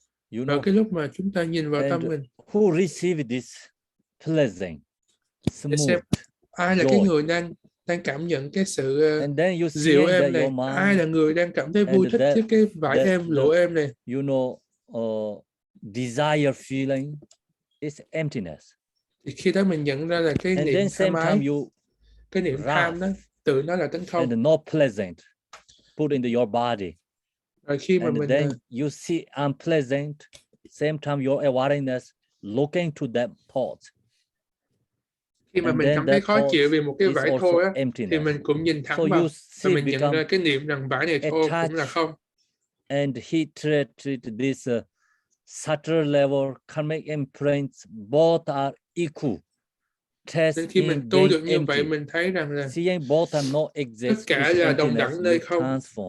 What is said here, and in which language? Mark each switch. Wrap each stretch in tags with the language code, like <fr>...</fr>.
<vi>Và cái lúc mà chúng ta nhìn vào tâm mình,</vi> <en>who receive this pleasant,</en> <vi>để xem ai là cái người đang cảm nhận cái sự dịu êm này, ai là người đang cảm thấy vui thích với cái vải êm, lụa êm này.</vi> <en>You know, desire feeling is emptiness.</en> <vi>Thì khi đó mình nhận ra là cái niệm tham ái, cái niệm tham đó tự nó là tánh không.</vi> <en>And no pleasant put into your body.</en> <vi>Rồi khi mà mình</vi> <en>then you see unpleasant, same time your awareness looking to that thought.</en> <vi>Khi mà mình cảm thấy khó chịu vì một cái vải thô á, thì mình cũng nhìn thẳng vào và mình nhận ra cái niệm rằng vải này thô cũng là không.</vi> <en>And he treated this subtle level karmic imprints both are equal.</en> <vi>Nên khi mình tu được như vậy, mình thấy rằng là tất cả là đồng đẳng nơi không.</vi>